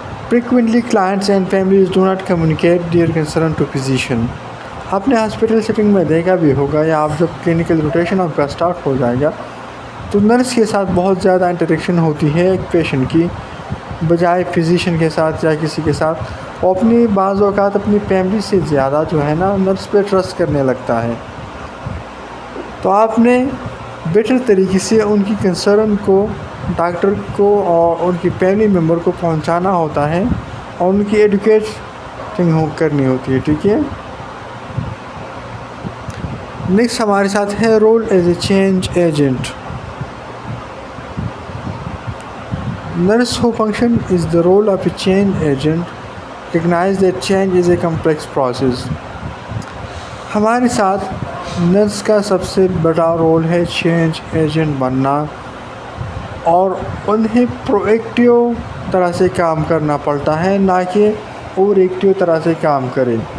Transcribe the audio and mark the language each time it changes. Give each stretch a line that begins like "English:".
English: Frequently clients and families do not communicate their concern to physician.
Urdu: آپ نے hospital setting میں دیکھا بھی ہوگا, یا آپ جب کلینکل روٹیشن آپ کا اسٹارٹ ہو جائے گا تو نرس کے ساتھ بہت زیادہ انٹریکشن ہوتی ہے ایک پیشنٹ کی, بجائے فزیشین کے ساتھ یا کسی کے ساتھ. وہ اپنی بعض اوقات اپنی فیملی سے زیادہ جو ہے نا نرس پہ ٹرسٹ کرنے لگتا ہے. تو آپ نے بیٹر طریقے سے ان کی کنسرن کو ڈاکٹر کو اور ان کی فیملی ممبر کو پہنچانا ہوتا ہے, اور ان کی ایڈوکیشن کرنی ہوتی ہے. ٹھیک ہے.
English: next
Urdu: ہمارے ساتھ ہے
English: Role as a change agent. Nurse who function as the role of a change agent, recognise that change is a complex process.
Urdu: ہمارے ساتھ نرس کا سب سے بڑا رول ہے چینج ایجنٹ بننا, اور انہیں پرو ایکٹیو طرح سے کام کرنا پڑتا ہے, نہ کہ اور ایکٹیو طرح سے کام کرے.